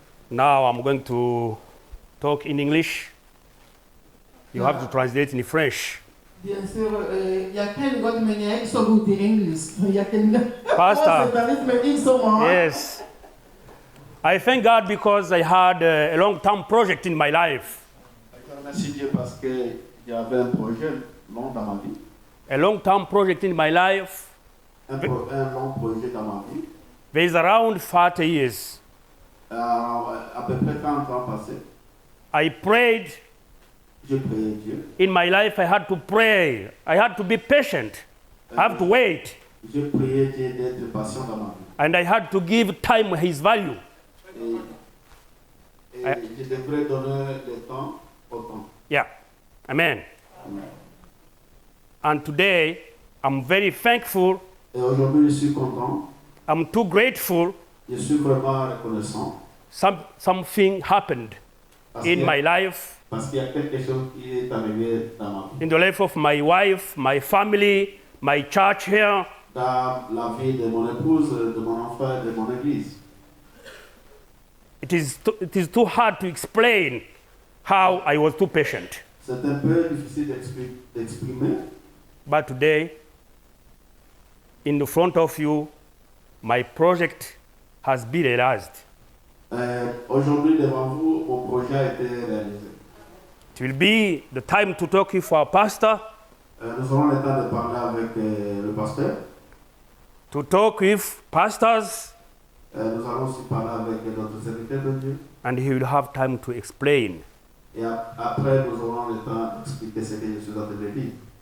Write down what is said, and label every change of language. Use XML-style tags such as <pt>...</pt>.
<en>Now I'm going to talk in English. You have to translate in French.</en> <fr>Bien sûr, il y a quelqu'un qui m'a dit que vous dites English. Il y a quelqu'un.</fr> <en>Pastor. Yes. I thank God because I had a long-term project in my life.</en> <fr>Je remercie Dieu parce que j'avais un projet long dans ma vie.</fr> <en>A long-term project in my life.</en> <fr>Un long projet dans ma vie.</fr> <en>There is around 40 years.</en> <fr>À peu près 40 ans passés.</fr> <en>I prayed.</en> <fr>Je priais Dieu.</fr> <en>In my life, I had to pray. I had to be patient. I have to wait.</en> <fr>Je priais Dieu d'être patient dans ma vie.</fr> <en>And I had to give time his value.</en> <fr>Et je devrais donner le temps au temps.</fr> <en>Yeah. Amen. Amen. And today, I'm very thankful.</en> <fr>Et aujourd'hui, je suis content.</fr> <en>I'm too grateful.</en> <fr>Je suis vraiment reconnaissant.</fr> <en>something happened in my life,</en> <fr>Parce qu'il y a quelque chose qui est arrivé dans ma vie.</fr> <en>in the life of my wife, my family, my church here.</en> <fr>Dans la vie de mon épouse, de mon enfant, de mon église.</fr> <en>It is too hard to explain how I was too patient.</en> <fr>C'est un peu difficile d'exprimer.</fr> <en>But today, in the front of you, my project has been realized.</en> <fr>Aujourd'hui, devant vous, mon projet a été réalisé.</fr> <en>It will be the time to talk with our pastor,</en> <fr>Nous aurons le temps de parler avec le pasteur.</fr> <en>to talk with pastors,</en> <fr>Nous allons aussi parler avec notre serviteur de Dieu.</fr> <en>and he will have time to explain</en> <fr>Et après, nous aurons le temps d'expliquer ce que je suis en train de dire.</fr>